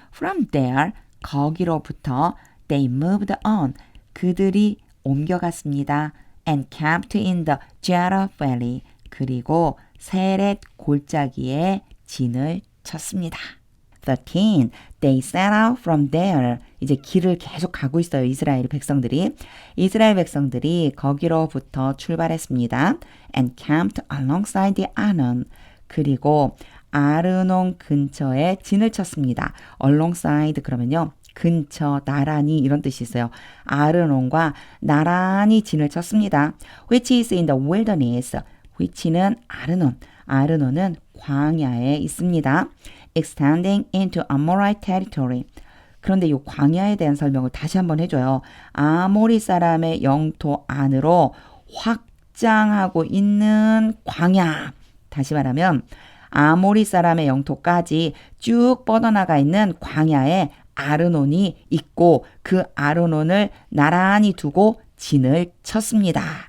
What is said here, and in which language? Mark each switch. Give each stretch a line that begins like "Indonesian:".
English: From there, 거기로부터 they moved on.
Korean: 그들이 옮겨갔습니다.
English: And camped in the Jera Valley.
Korean: 그리고 세렛 골짜기에 진을 쳤습니다.
English: 13. They set out from there.
Korean: 이제 길을 계속 가고 있어요. 이스라엘 백성들이. 이스라엘 백성들이 거기로부터 출발했습니다.
English: And camped alongside the Arnon.
Korean: 그리고 아르논 근처에 진을 쳤습니다. alongside 그러면요. 근처, 나란히 이런 뜻이 있어요. 아르논과 나란히 진을 쳤습니다.
English: Which is in the wilderness.
Korean: which는 아르논. 아르논은 광야에 있습니다.
English: extending into Amorite territory.
Korean: 그런데 이 광야에 대한 설명을 다시 한번 해줘요. 아모리 사람의 영토 안으로 확장하고 있는 광야. 다시 말하면 아모리 사람의 영토까지 쭉 뻗어나가 있는 광야에 아르논이 있고 그 아르논을 나란히 두고 진을 쳤습니다.